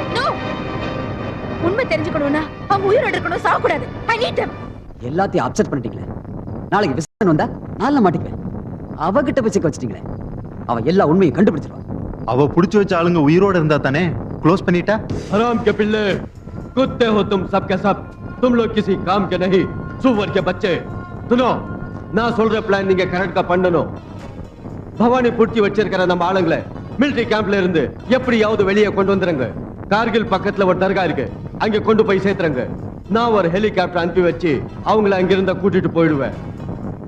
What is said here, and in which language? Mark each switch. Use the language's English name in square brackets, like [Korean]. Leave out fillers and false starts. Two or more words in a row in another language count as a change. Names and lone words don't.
[Tamil] உண்மை தெரிஞ்சுக்கணும்னா அவங்க உயிரோட இருக்கணும், சாக கூடாது. [English] I need them. [Tamil] எல்லாத்தையும் அப்செட் பண்ணிட்டீங்களே. நாளைக்கு விசாரணை வந்தா நாள மாட்டிக்குவேன். அவகிட்ட போய் சிக்க வச்சிட்டீங்களே. அவ எல்லா உண்மையும் கண்டுபிடிச்சிருவா. அவ புடிச்சு வச்ச ஆளுங்க உயிரோட இருந்தா தானே க்ளோஸ் பண்ணிட்டா? [Hindi] हराम के पिल्ले, कुत्ते हो तुम सब के सब. तुम लोग किसी काम के नहीं, सुअर के बच्चे. सुनो, [Tamil] நான் சொல்ற பிளான் நீங்க கரெக்ட்டா பண்ணணும். பவானி புடிச்சு வச்சிருக்கிற நம்ம ஆளுங்களை மிலிட்டரி கேம்ப்ல இருந்து எப்படியாவது வெளியே கொண்டு வந்துருங்க. கார்கில் பக்கத்துல ஒரு தர்கா இருக்கு, அங்க கொண்டு போய் சேர்த்துறங்க. நான் ஒரு ஹெலிகாப்டர் அனுப்பி வச்சு அவங்கள அங்கிருந்த கூட்டிட்டு போயிடுவேன்.